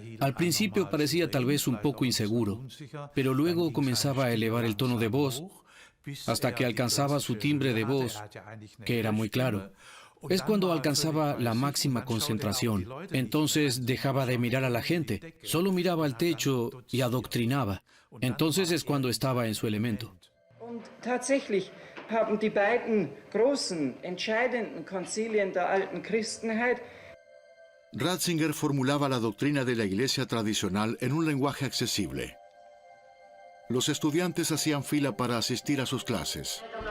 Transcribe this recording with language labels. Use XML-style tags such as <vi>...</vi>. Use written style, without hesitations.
<es>Al principio parecía tal vez un poco inseguro, pero luego comenzaba a elevar el tono de voz hasta que alcanzaba su timbre de voz, que era muy claro. Es cuando alcanzaba la máxima concentración. Entonces dejaba de mirar a la gente, solo miraba al techo y adoctrinaba. Entonces es cuando estaba en su elemento.</es> <de>Tatsächlich haben die beiden großen, entscheidenden Konzilien der alten Christenheit.</de> <es>Ratzinger formulaba la doctrina de la Iglesia tradicional en un lenguaje accesible. Los estudiantes hacían fila para asistir a sus clases.</es>